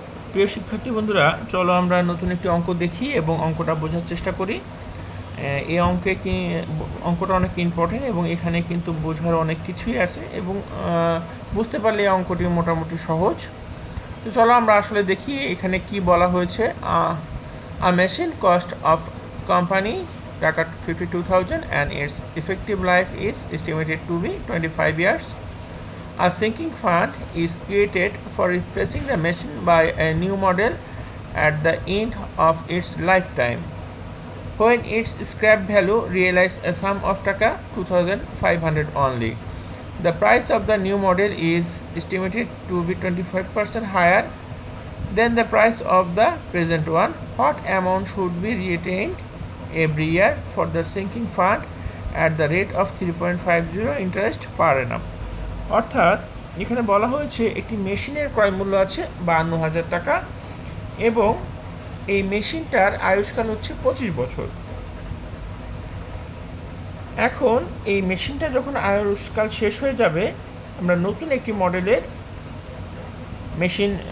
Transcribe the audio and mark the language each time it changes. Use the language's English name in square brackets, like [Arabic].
[Bangla] প্রিয় শিক্ষার্থী বন্ধুরা, চলো আমরা নতুন একটি অঙ্ক দেখি এবং অঙ্কটা বোঝার চেষ্টা করি। এই অঙ্কটা অনেক ইম্পর্টেন্ট এবং এখানে কিন্তু বোঝার অনেক কিছুই আছে এবং বুঝতে পারলে এই অঙ্কটি মোটামুটি সহজ। তো চলো আমরা আসলে দেখি এখানে কি বলা হয়েছে। [English] A machine cost of company টাকা 52,000 and its effective life is estimated to be 25 years. A sinking fund is created for replacing the machine by a new model at the end of its lifetime, when its scrap value realizes a sum of taka 2,500 only. The price of the new model is estimated to be 25% higher than the price of the present one. What amount should be retained every year for the sinking fund at the rate of 3.50 interest per annum? [Bangla] অর্থাৎ এখানে বলা হয়েছে একটি মেশিনের ক্রয় মূল্য আছে 52,000 টাকা এবং এই মেশিনটার আয়ুষ্কাল হচ্ছে 25 বছর। এখন এই মেশিনটা যখন আয়ুষ্কাল শেষ হয়ে যাবে, আমরা নতুন একটি মডেলের মেশিন